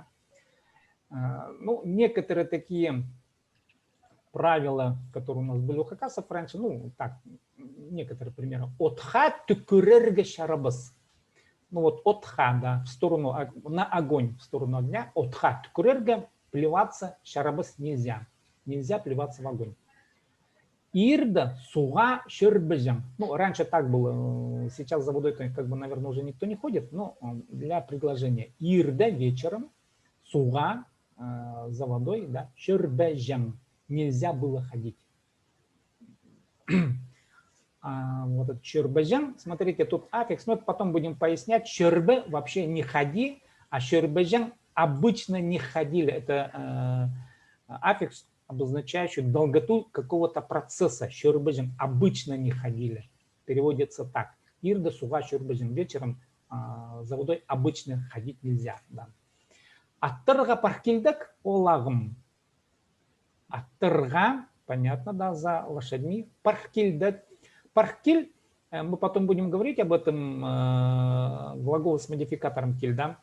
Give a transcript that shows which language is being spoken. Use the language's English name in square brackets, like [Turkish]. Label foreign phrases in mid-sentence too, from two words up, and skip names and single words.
[Russian] Ну, некоторые такие правила, которые у нас были у хакасов раньше, ну, так, некоторые примеры. [Khakas] Отха тукурерге шарабас. [Russian] Ну, вот отха, да, в сторону, на огонь, в сторону огня. [Khakas] Отха тукурерге, [Russian] плеваться, шарабас нельзя. Нельзя плеваться в огонь. [Khakas] Ирда суга шербежам. [Russian] Ну, раньше так было, сейчас за водой, как бы, наверное, уже никто не ходит, но для предложения. Ирда вечером, суга за водой, да, шербежам. Нельзя было ходить. Вот этот шербежам, смотрите, тут аффикс, но потом будем пояснять. Шербе вообще не ходи, а шербежам обычно не ходили. Это аффикс, обозначающий долготу какого-то процесса. Шербежим обычно не ходили. Переводится так. [Khakas] Ирда суга шербежим. [Russian] Вечером за водой обычно ходить нельзя. Да. [Khakas] Аттырга паркильдак олагым. [Russian] Аттырга, понятно, да, за лошадьми. [Khakas] Паркильдак. [Russian] Паркиль, мы потом будем говорить об этом глагол с модификатором кильда.